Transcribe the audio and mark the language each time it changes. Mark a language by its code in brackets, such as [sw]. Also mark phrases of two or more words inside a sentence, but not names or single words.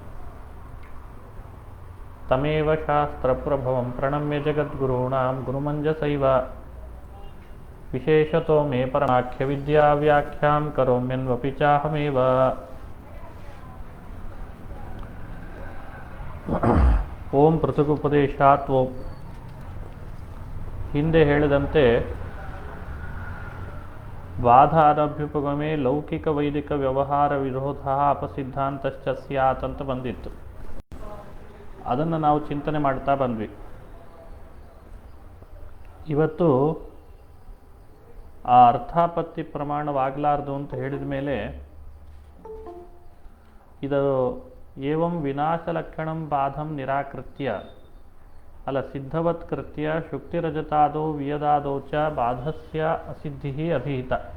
[sa] तमेव शास्त्रप्रभवं प्रणम्य जगद्गुरूणां गुरुमञ्जसैव विशेषतो मे परमाख्यविद्याव्याख्यां करोम्यन्वपि चाहमेव। ಓಂ ಪೃಥಗುಪದೇಶಾತ್ ಓಂ. [kn] ಹಿಂದೆ ಹೇಳಿದಂತೆ [sa] ಬಾಧಾರಭ್ಯುಪಗಮೆ ಲೌಕಿಕ ವೈದಿಕ ವ್ಯವಹಾರ ವಿರೋಧ ಅಪಸಿದ್ಧಾಂತಶ್ಚ ಸ್ಯಾತ್ [kn] ಅಂತ ಬಂದಿತ್ತು. ಅದನ್ನು ನಾವು ಚಿಂತನೆ ಮಾಡ್ತಾ ಬಂದ್ವಿ. ಇವತ್ತು ಆ ಅರ್ಥಾಪತ್ತಿ ಪ್ರಮಾಣವಾಗಲಾರ್ದು ಅಂತ ಹೇಳಿದ ಮೇಲೆ ಇದು [sa] ಏವಂ ವಿನಾಶಲಕ್ಷಣಂ ಬಾಧಂ ನಿರಾಕೃತ್ಯ ಅಲ್ಲ ಸಿದ್ಧವತ್ಕೃತ್ಯ ಶುಕ್ತಿರಜತಾದೋ ವಿಯದಾದೋ ಚ ಬಾಧಸ್ಯ ಅಸಿದ್ಧಿ ಅಭಿಹಿತ.